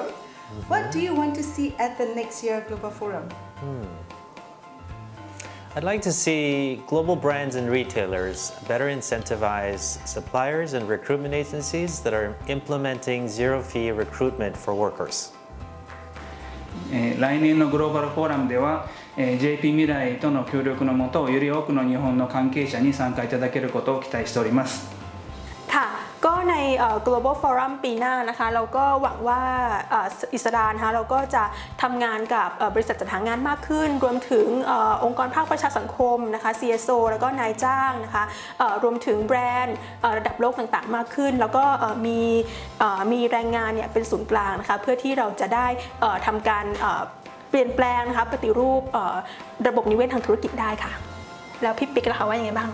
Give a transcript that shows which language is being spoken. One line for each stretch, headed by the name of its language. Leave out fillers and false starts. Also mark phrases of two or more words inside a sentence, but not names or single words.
English: What do you want to see at the next year Global Forum? I'd like to see global brands and retailers better incentivize suppliers and recruitment agencies that are implementing zero-fee recruitment for workers.
Japanese: 来年のグローバルフォーラムでは JP 未来との協力のもとより多くの日本の関係者に参加いただけることを期待しております
Thai: ก็ใน Global Forum ปีหน้านะคะเราก็หวังว่าอิสรานะคะเราก็จะทำงานกับบริษัทจัดหางานมากขึ้นรวมถึงองค์กรภาคประชาสังคมนะคะ CSO แล้วก็นายจ้างนะคะรวมถึงแบรนด์ระดับโลกต่างๆมากขึ้นแล้วก็มีแรงงานเนี่ยเป็นศูนย์กลางนะคะเพื่อที่เราจะได้ทำการเปลี่ยนแปลงนะคะปฏิรูประบบนิเวศทางธุรกิจได้ค่ะแล้วพี่ปิ๊กล่ะคะว่ายังไงบ้าง